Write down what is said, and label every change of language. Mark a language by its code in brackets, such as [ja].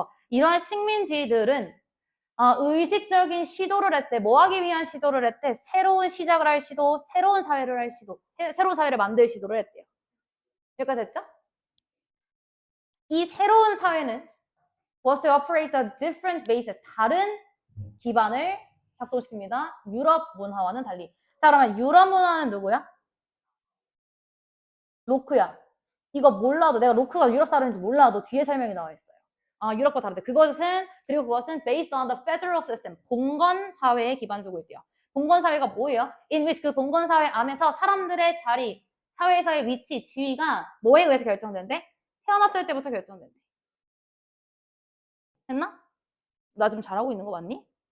[ko] 이러한 식민지들은 의식적인 시도를 했대. 뭐 하기 위한 시도를 했대? 새로운 시작을 할 시도, 새로운 사회를 할 시도, 새로운 사회를 만들 시도를 했대요. 여기까지 됐죠? 이 새로운 사회는 [en] was to operate a different basis. [ko] 다른 기반을 작동시킵니다. 유럽 문화와는 달리. 자, 그러면 유럽 문화는 누구야? 로크야. 이거 몰라도, 내가 로크가 유럽 사람인지 몰라도 뒤에 설명이 나와 있어요. 유럽과 다른데. 그리고 그것은 [en] based on the federal system. [ko] 봉건 사회에 기반 두고 있대요. 봉건 사회가 뭐예요? [en] in which [ko] 그 봉건 사회 안에서 사람들의 자리, 사회에서의 위치, 지위가 뭐에 의해서 결정된대? 태어났을 때부터 결정된대. 됐나? 나 지금 잘하고 있는 거 맞니?